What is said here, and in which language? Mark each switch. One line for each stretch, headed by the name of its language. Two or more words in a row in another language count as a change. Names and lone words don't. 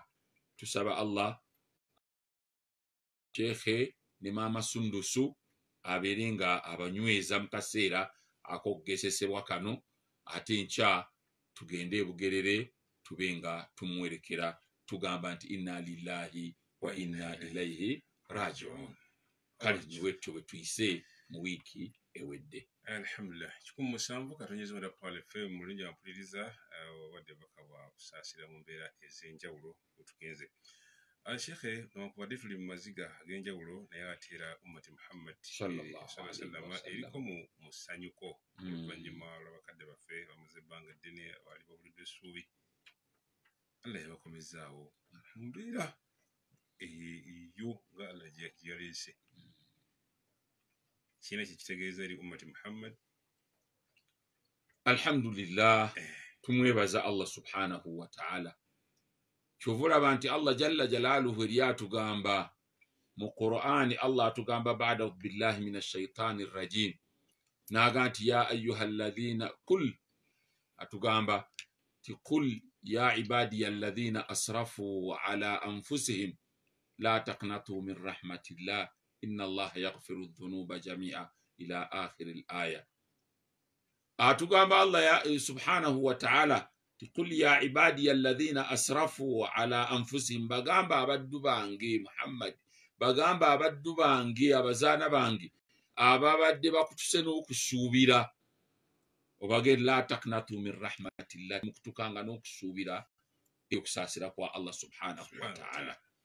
Ganda: Tusaba Allah Sheikh ne maama Sundusu abeere nga abanyweza mu kaseera ak'okugesesebwa kano ate nkya tugende e Bugerere tube nga tumuwerekera tugamba nti
Arabic: إنا لله وإنا إليه راجعون.
Ganda: Kale niwetyo bwe tuyise mu wiiki ewedde. Alhamdulillah. 17 katonyeza mada Paul FM mulungi ampuliriza wadde baka bwa kusaasira mu mbeera ez'enjawulo wetugenze. Sheikh n'okubadde tuli mu maziga ag'enjawulo naye ate era ummati Muhammad
Arabic: صلى الله عليه وسلم
Ganda: eriko mu ssanyuko oluvannyuma lw'abakadde baffe bamaze ebbanga ddene baali babulidde essuubi. Allah yabakomezaawo mu mbeera eyo nga Allah gye yaleese. Kina kitegeeza eri ummati Muhammad. Alhamdulillah tumwebaza Allah
Arabic: سبحانه وتعالى.
Ganda: Kyovulaba nti Allah
Arabic: جل جلاله
Ganda: eri atugamba mu Qur'ani Allah atugamba
Arabic: بعد بالله من الشيطان الرجيم
Ganda: naga nti
Arabic: يا أيها الذين قل
Ganda: atugamba ti
Arabic: قل يا عبادي الذين أسرفوا على أنفسهم لا تقنطوا من رحمة الله إن الله يغفر الذنوب جميعا إلى آخر الآية.
Ganda: Atugamba Allah ya
Arabic: سبحانه وتعالى قل يا عبادي الذين أسرفوا على أنفسهم,
Ganda: bagamba abaddu bange Muhammad, bagamba abaddu bange abazaana bange ababadde bakutuse n'okusuubira, obage
Arabic: لا تقنطوا من رحمة الله,
Ganda: mukutukanga n'okusuubira okusaasira kwa Allah subhanahu wa ta'ala.